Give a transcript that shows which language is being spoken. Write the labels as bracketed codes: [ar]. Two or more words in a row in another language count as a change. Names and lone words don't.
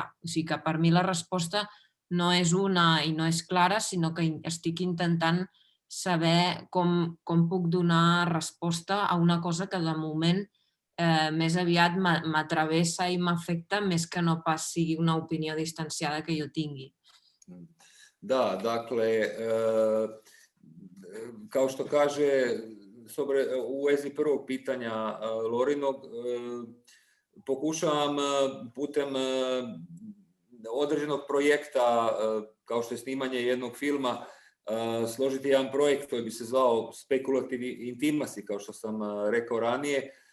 [ca] O sigui que per mi la resposta no és una i no és clara, sinó que estic intentant saber com puc donar resposta a una cosa que de moment més aviat m'atravessa i m'afecta més que no pas sigui una opinió distanciada que jo tingui. [hr] Da, dakle, kao što kaže u vezi prvog pitanja Lorinog, pokušavam putem određenog projekta, kao što je snimanje jednog filma, složiti jedan projekt koji bi se zvao Speculative Intimacy, kao što sam rekao ranije,